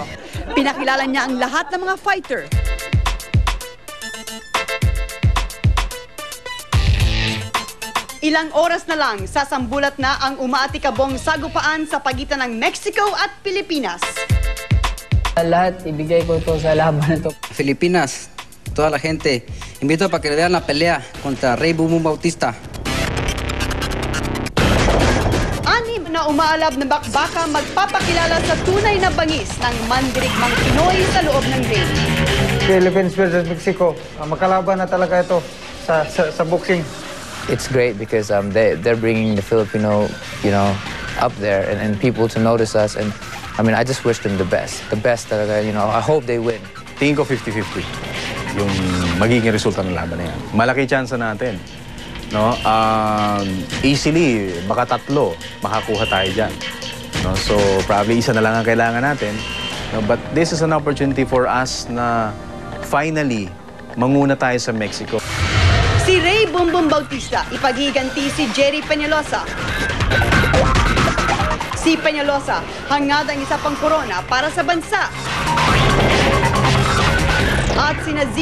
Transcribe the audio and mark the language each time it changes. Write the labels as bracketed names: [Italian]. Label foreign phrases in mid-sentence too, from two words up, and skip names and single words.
[Filipino] Pinakilala niya ang lahat ng mga fighter. Ilang oras na lang, sasambulat na ang umaatikabong sagupaan sa pagitan ng Mexico at Pilipinas. Lahat, ibigay ko to sa laban na to. [Spanish] Filipinas, toda la gente, invito para que le vean la pelea contra Rey Boom Boom Bautista. [Filipino] Anim na umaalab na bakbaka magpapakilala sa tunay na bangis ng mandirigmang Pinoy sa loob ng ring. [English] Philippines versus Mexico, [Filipino] makalaban na talaga ito sa boxing. [English] It's great because they're bringing the Filipino, up there and people to notice us. And I mean, I just wish them the best. The best talaga, I hope they win. [Filipino] Tingin ko 50-50 yung magiging resulta ng laban na yan. Malaki chance natin. No? Easily, baka 3 makakuha tayo dyan. No? So, probably isa na lang ang kailangan natin. [English] No? But this is an opportunity for us [Filipino] na finally manguna tayo sa Mexico. Si Rey Boom Boom Bautista, ipaghiganti si Jerry Peñalosa. Si Peñalosa, hangad ang isa pang korona para sa bansa. At sina Z.